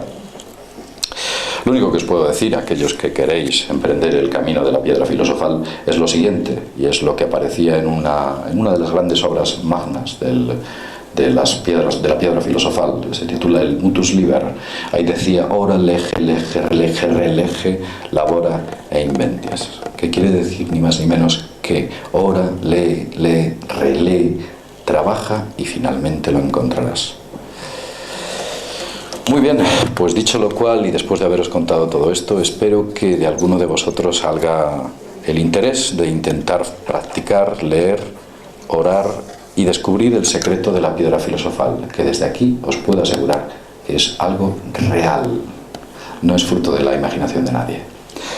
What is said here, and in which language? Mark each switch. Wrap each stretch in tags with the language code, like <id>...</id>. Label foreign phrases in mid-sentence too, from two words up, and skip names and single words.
<es>Lo único que os puedo decir a aquellos que queréis emprender el camino de la piedra filosofal es lo siguiente, y es lo que aparecía en una de las grandes obras magnas de la piedra filosofal, se titula el Mutus Liber. Ahí decía:</es> <la>ora lege, lege, relege, relege, labora e inventis.</la> <es>Que quiere decir ni más ni menos que ora, lee, relee, trabaja y finalmente lo encontrarás. Muy bien, pues dicho lo cual, y después de haberos contado todo esto, espero que de alguno de vosotros salga el interés de intentar practicar, leer, orar y descubrir el secreto de la piedra filosofal, que desde aquí os puedo asegurar que es algo real, no es fruto de la imaginación de nadie.</es>